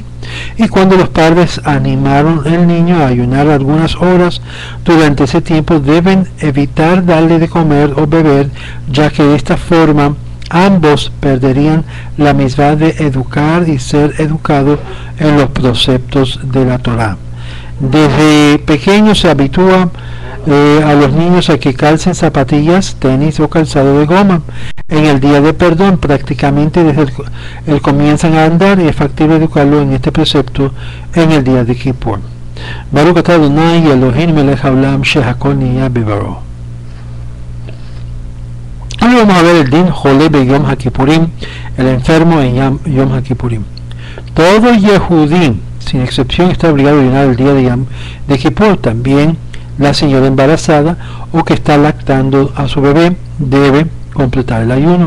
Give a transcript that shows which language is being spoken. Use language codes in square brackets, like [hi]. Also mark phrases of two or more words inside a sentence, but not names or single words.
[es] Y cuando los padres animaron al niño a ayunar algunas horas, durante ese tiempo deben evitar darle de comer o beber, ya que de esta forma ambos perderían la misma de educar y ser educado en los preceptos de la Torá. Desde pequeños se habitúa a los niños a que calcen zapatillas, tenis o calzado de goma. En el día de perdón, prácticamente desde el comienzan a andar, y es factible educarlo en este precepto en el día de Kippur. [he] ברוך אתה אדני אלהים מלך העולם שהכל נהיה בדברו. [es] Ahora vamos a ver el [he] דין חולה ביום הכיפורים, [es] el enfermo en Yom HaKippurim. Todo Yehudí, sin excepción, está obligado a ayunar el día de Kippur. También la señora embarazada o que está lactando a su bebé debe completar el ayuno.